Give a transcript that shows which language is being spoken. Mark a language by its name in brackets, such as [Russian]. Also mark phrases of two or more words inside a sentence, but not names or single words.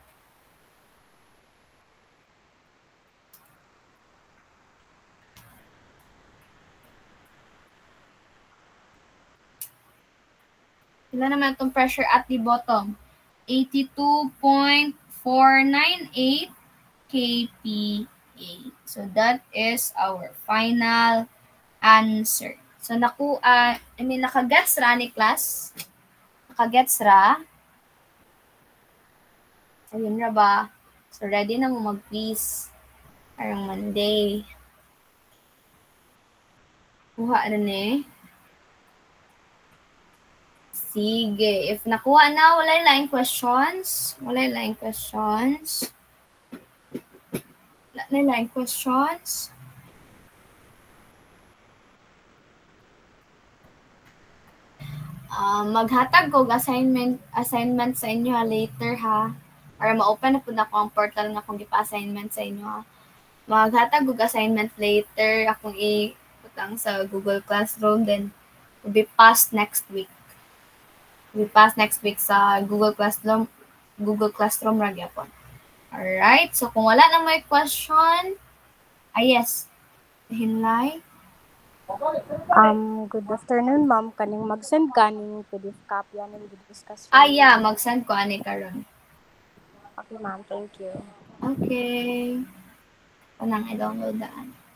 [Cebuano] Pila naman itong [English] pressure at the bottom? [Cebuano] 82.498 kPa. [English] So, that is our final answer. So, [Cebuano] nakagets ra ni class? Nakagets ra? Ayun ra ba? So, ready na mo mag-quiz. Parang Monday. Kuha na ni. Sige. If nakuha na, walay laing questions. Walay laing questions. Wala na laing questions. Maghatag ko assignment sa inyo later ha. Para ma-open na po na ko ang portal na kung gipa-assignment sa inyo ha. Maghatag ko assignment later akong i-putang sa Google Classroom, [English] then will be passed next week. Will be passed next week sa Google Classroom [Cebuano] ra gyapon. Alright, so kung wala na may question, yes, hinlay. [English] Good afternoon, ma'am. [Cebuano] Kaning mag-send kaning PDF copy aning discuss. Yeah, mag-send ko ani karon. [English] Okay, ma'am. Thank you. [Cebuano] Okay. Kanang i-download daan.